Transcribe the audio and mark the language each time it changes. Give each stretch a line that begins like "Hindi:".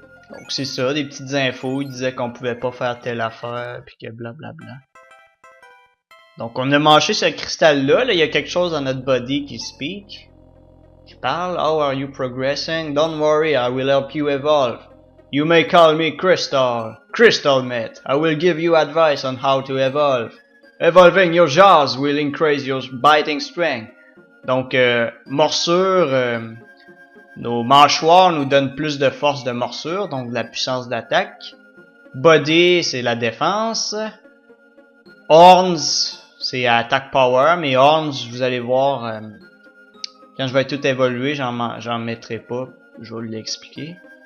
French: Donc c'est ça, des petites infos, il disait qu'on pouvait pas faire telle affaire, puis que blablabla. Donc on a mâché ce cristal là, il y a quelque chose dans notre body qui speak, qui parle.
English: How are you progressing? Don't worry, I will help you evolve. You may call me Crystal. Crystal mate, I will give you advice on how to evolve. Evolving your jaws will increase your biting strength.
French: Donc morsure, nos mâchoires nous donnent plus de force de morsure, donc de la puissance d'attaque. Body, c'est la défense. Horns, c'est attack power, mais Horns, vous allez voir, quand je vais tout évoluer, j'en mettrai pas, je vais l'expliquer.